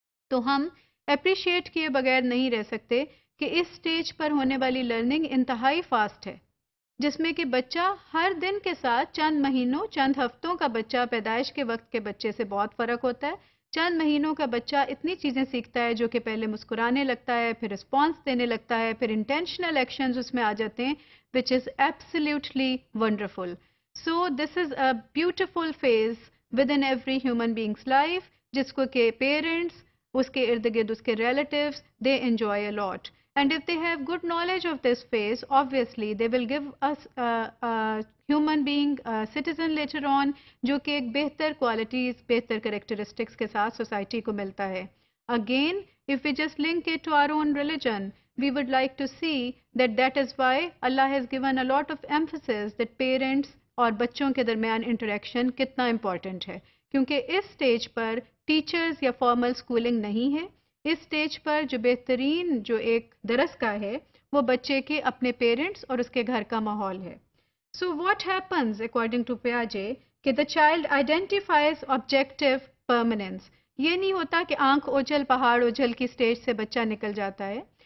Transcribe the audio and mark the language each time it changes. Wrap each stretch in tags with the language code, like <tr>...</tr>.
<hi>तो हम अप्रिशिएट किए बगैर नहीं रह सकते कि इस स्टेज पर होने वाली लर्निंग इंतहाई फास्ट है, जिसमें कि बच्चा हर दिन के साथ चंद महीनों चंद हफ्तों का बच्चा पैदाइश के वक्त के बच्चे से बहुत फ़र्क होता है। चंद महीनों का बच्चा इतनी चीज़ें सीखता है जो कि पहले मुस्कुराने लगता है, फिर रिस्पॉन्स देने लगता है, फिर इंटेंशनल एक्शंस उसमें आ जाते हैं,</hi> <en>Which is absolutely wonderful. So this is a beautiful phase within every human being's life,</en> <hi>जिसको के</hi> <en>parents,</en> <hi>उसके इर्द गिर्द उसके</hi> <en>relatives, they enjoy a lot. And if they have good knowledge of this phase, obviously they will give us a human being, a citizen later on,</en> <hi>जो कि एक बेहतर qualities, बेहतर characteristics के साथ society को मिलता है.</hi> <en>Again, if we just link it to our own religion, we would like to see that is why Allah has given a lot of emphasis that parents</en> <hi>और बच्चों के दरमियान इंटरेक्शन कितना इम्पॉर्टेंट है, क्योंकि इस स्टेज पर टीचर्स या फॉर्मल स्कूलिंग नहीं है। इस स्टेज पर जो बेहतरीन जो एक दरस का है वो बच्चे के अपने पेरेंट्स और उसके घर का माहौल है।</hi> <en>So what happens according to पियाजे कि the child identifies objective permanence.</en> <hi>ये नहीं होता कि आंख ओझल पहाड़ ओझल की स्टेज से बच्चा निकल जाता है।</hi>